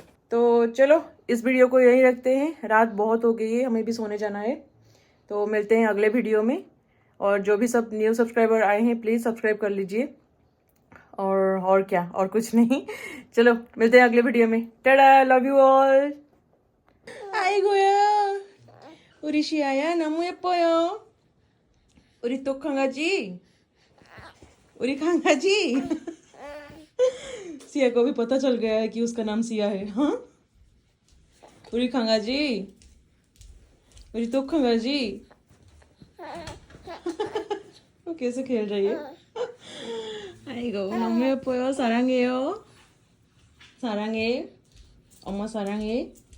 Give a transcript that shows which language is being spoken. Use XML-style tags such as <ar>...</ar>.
<hi>तो चलो इस वीडियो को यहीं रखते हैं, रात बहुत हो गई है, हमें भी सोने जाना है। तो मिलते हैं अगले वीडियो में। और जो भी सब न्यू सब्सक्राइबर आए हैं प्लीज़ सब्सक्राइब कर लीजिए। और क्या, और कुछ नहीं। चलो मिलते हैं अगले वीडियो में। Tata, love you all.</hi> <ko>아이고야, 우리 시아야 너무 예뻐요. 우리 또 강아지, 우리 강아지।</ko> <hi>Siya को भी पता चल गया है कि उसका नाम सिया है।</hi> <ko>हाँ, 우리 강아지, 우리 또 강아지।</ko> <hi>वो कैसे खेल रही है।</hi> <ko>아이고 너무 예뻐요. 사랑해요. 사랑해. 엄마 사랑해.</ko>